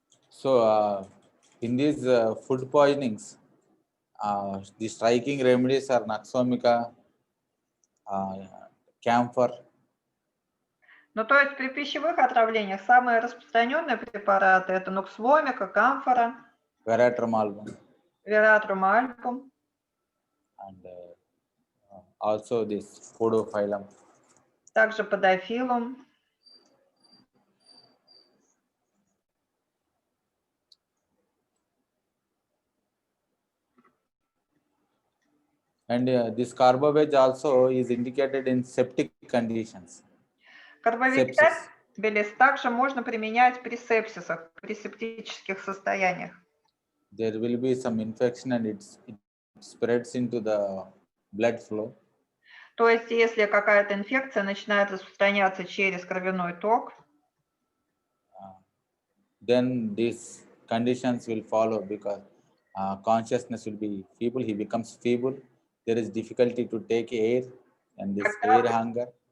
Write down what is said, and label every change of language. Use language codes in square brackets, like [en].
[en] So in these food poisonings, the striking remedies are Naxomica, camphor. [ru] Ну, то есть при пищевых отравлениях самые распространенные препараты это нуксвомика, камфора, [en] Veratrum album, [ru] вератрум альбум, [en] and also this podophyllum. [ru] также подофилум. [en] And this carboveg also is indicated in septic conditions. [ru] Карбовегетабелис также можно применять при сепсисах, при септических состояниях. [en] There will be some infection and it spreads into the blood flow. [ru] То есть, если какая-то инфекция начинает распространяться через кровяной ток, [en] then these conditions will follow because consciousness will be feeble. He becomes feeble. There is difficulty to take air and this air hunger.